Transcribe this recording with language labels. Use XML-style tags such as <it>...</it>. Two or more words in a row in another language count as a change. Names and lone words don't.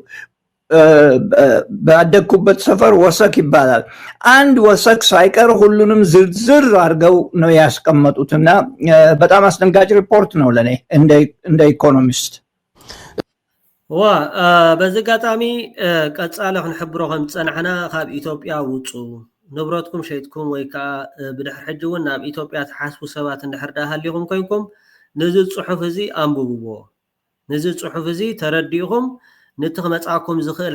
<am>ባደኩበት ሰፈር ወሰክ ይባላል አንድ ወሰክ ሳይቀር ሁሉንም ዝርዝር አድርገው ነው ያስቀመጡትና በጣም አስደንጋጭ ሪፖርት ነው ለኔ እንደ ኢኮኖሚስት</am> <ti>በዝጋጣሚ ቀጻለ ክንሕብሮ ከም ፀናሕና ካብ ኢትዮጵያ ውፁ ንብረትኩም ሸይትኩም ወይ ከዓ ብድሕሪ ሕጂ እውን ናብ ኢትዮጵያ ተሓስቡ ሰባት እንድሕር ሃልይኩም ኮይንኩም ነዚ ፅሑፍ እዚ አንብብዎ ነዚ ፅሑፍ እዚ ተረዲእኩም ነቲ ክመፃኩም ዝኽእል</ti>